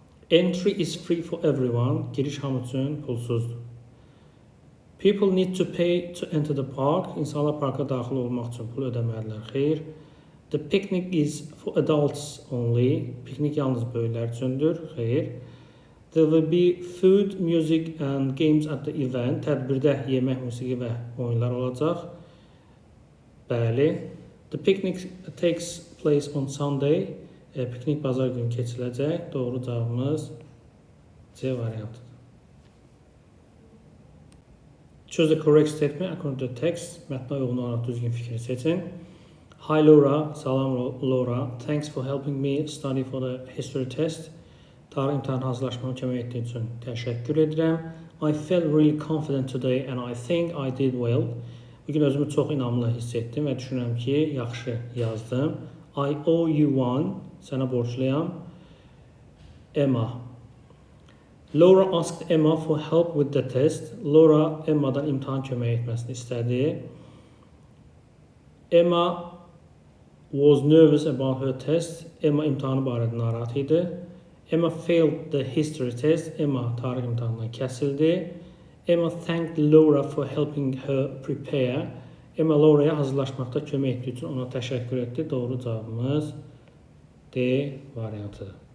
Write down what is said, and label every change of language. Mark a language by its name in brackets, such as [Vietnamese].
[English] Entry is free for everyone. [Azerbaijani] Giriş hamı üçün pulsuzdur. [English] People need to pay to enter the park. [Azerbaijani] İnsanlar parka daxil olmaq üçün pul ödəməlidirlər. Xeyr. [English] The picnic is for adults only. [Azerbaijani] Piknik yalnız böyüklər üçündür. Xeyr. [English] There will be food, music and games at the event. [Azerbaijani] Tədbirdə yemək, musiqi və oyunlar olacaq. Bəli. [English] The picnic takes place on Sunday. [Azerbaijani] Piknik bazar günü keçiriləcək. Doğru cavabımız C variantıdır. [English] Choose the correct statement according to the text. [Azerbaijani] Mətnə uyğun olaraq düzgün fikri seçin. [English] Hi Laura, salam Laura. Thanks for helping me study for the history test. [Azerbaijani] Tarix imtahanı hazırlaşmama kömək etdiyin üçün təşəkkür edirəm. [English] I felt really confident today and I think I did well. [Azerbaijani] Bugün özümü çox inamlı hiss etdim və düşünürəm ki, yaxşı yazdım. [English] I owe you one. [Azerbaijani] Sənə borcluyam. [English] Emma. [Azerbaijani] Laura asked Emma for help with the test. Laura Emma'dan imtahan kömək etməsini istədi. [English] Emma was nervous about her test. [Azerbaijani] Emma imtahanı barədə narahat idi. [English] Emma failed the history test. [Azerbaijani] Emma tarix imtahanından kəsildi. [English] Emma thanked Laura for helping her prepare. [Azerbaijani] Emma Laura'ya hazırlaşmaqda kömək etdiyi üçün ona təşəkkür etdi. Doğru cavabımız D variantıdır.